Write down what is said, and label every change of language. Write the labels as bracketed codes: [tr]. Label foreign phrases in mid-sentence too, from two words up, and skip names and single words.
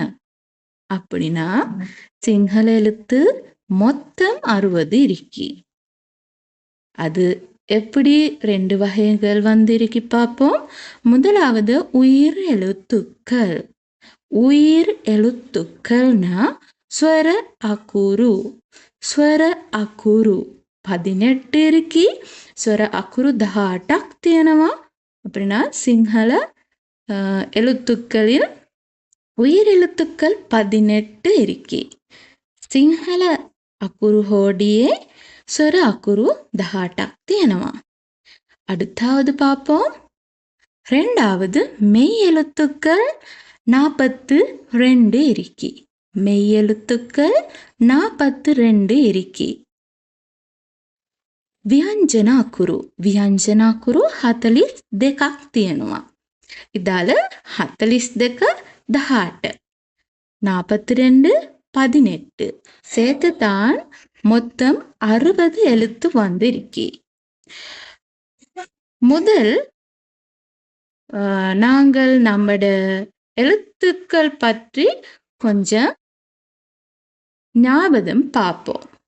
[ta] அப்படின்னா சிங்கள எழுத்து மொத்தம் 60 இருக்கு. அது எப்படி 2 வகைகள் வந்திருக்கு பார்ப்போம். முதலாவது உயிர் எழுத்துக்கள். உயிர் எழுத்துக்கள்னா [si] ස්වර අකුරු. ස්වර අකුරු 18 இருக்கு. ස්වර අකුරු 18ක් තියෙනවා. [ta] அப்படின்னா சிங்கள எழுத்துக்களில் உயிர் எழுத்துக்கள் 18 இருக்கு. [si] சிங்கள අකුරු ஹோடியே ස්වර අකුරු 18ක් තියෙනවා. [ta] அடுத்தாவது பார்ப்போம். ரெண்டாவது மெய் எழுத்துக்கள் 42 இருக்கு. மெய் எழுத்துக்கள் 42 இருக்கு. [si] ව්‍යංජන අකුරු 42ක් තියෙනවා. [ta] இதால 42 18 42 18 சேர்த்து தான் மொத்தம் 60 எழுத்து வந்திருக்கு. முதல் நாங்கள் நம்மட எழுத்துக்கள் பற்றி கொஞ்சம் ஞாபகம் பார்ப்போம்.